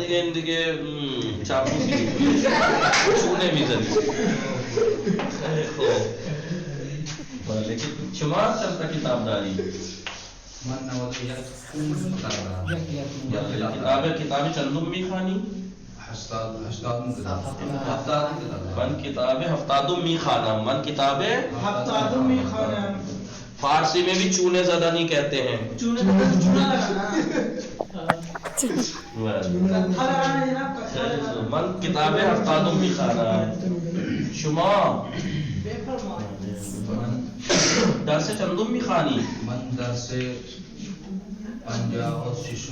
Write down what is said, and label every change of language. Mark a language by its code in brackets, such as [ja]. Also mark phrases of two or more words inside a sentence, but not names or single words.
[fa] دیگه چاپلوسی چونه میزنی خوب لیکن شما چند تا کتاب داری من 91 کتاب چندم میخوانی 80 کتاب من کتاب 70 میخوانم من کتاب 70 میخوانم [ur] فارسی میں بھی چونے زدہ نہیں کہتے ہیں [fa] من کتاب 70 میخوانم شما درس چندم میخوانی من درس 56